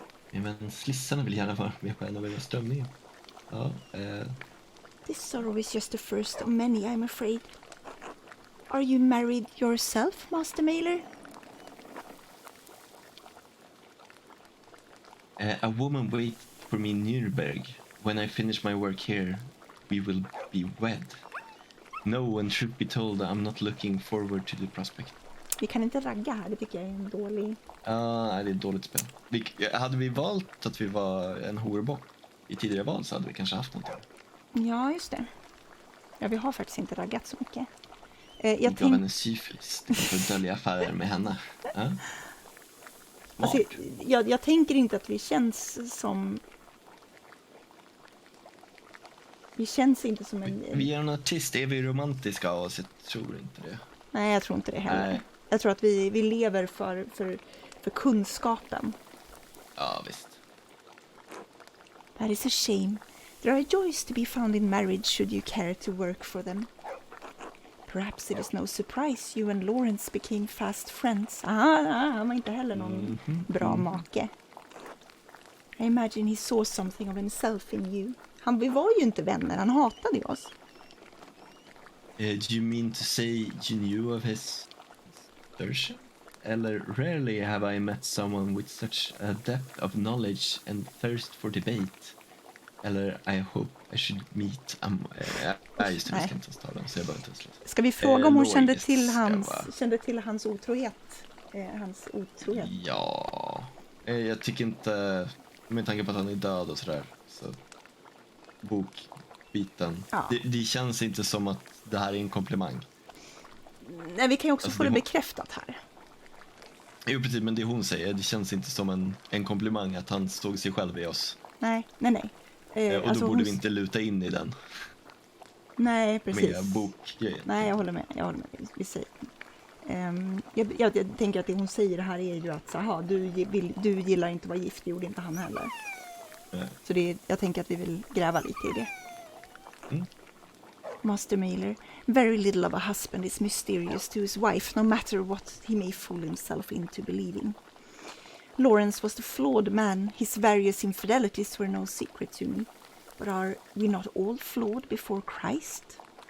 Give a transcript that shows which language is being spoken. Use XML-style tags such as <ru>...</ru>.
<sv>Men slissarna vill gärna vara med på en av era strömningar. Ja,</sv> <en>This sorrow is just the first of many, I'm afraid. Are you married yourself, Master Mailer? A woman wait for me in Nürnberg. When I finish my work here, we will be wed. No, and should be told I'm not looking forward to the prospect.</en> <sv>Vi kan inte ragga här, det tycker jag är en dålig. Ja, det är ett dåligt spel. Hade vi valt att vi var en horbock i tidigare val så hade vi kanske haft någonting. Ja, just det. Ja, vi har faktiskt inte raggat så mycket. Jag gav henne syfilis för att dölja affärer med henne. Ja. Alltså, jag tänker inte att vi känns som... Vi känns inte som en... Vi är en artist, är vi romantiska av oss? Jag tror inte det. Nej, jag tror inte det heller. Nej. Jag tror att vi lever för kunskapen. Ja, visst.</sv> <en>That is a shame. There are joys to be found in marriage should you care to work for them. Perhaps it is no surprise you and Lawrence became fast friends.</en> <sv>Han var inte heller någon bra make.</sv> <en>I imagine he saw something of himself in you.</en> <sv>Vi var ju inte vänner, han hatade oss.</sv> <en>Do you mean to say you knew of his version? Eller rarely have I met someone with such a depth of knowledge and thirst for debate. Eller I hope I should meet...</en> <sv>just det, vi ska inte ens ta den, så jag behöver inte ens läsa. Ska vi fråga om hon kände till hans otrohet? Hans otrohet? Ja, jag tycker inte... Med tanke på att han är död och sådär, så... Bokbiten. Ja. Det känns inte som att det här är en komplimang. Nej, vi kan ju också Alltså, få det bekräftat här. Jo, precis, men det hon säger, det känns inte som en komplimang att han stod sig själv i oss. Nej. Och alltså då borde vi inte luta in i den. Nej, precis. Med bokgrejen. Nej, jag håller med. Vi säger. Jag tänker att det hon säger här är ju att du gillar inte att vara gift, det gjorde inte han heller. Nej. Så jag tänker att vi vill gräva lite i det. Mm.</sv> <en>Master Mailer, very little of a husband is mysterious to his wife, no matter what he may fool himself into believing. Lawrence was the flawed man. His various infidelities were no secret to me. But are we not all flawed before Christ?</en>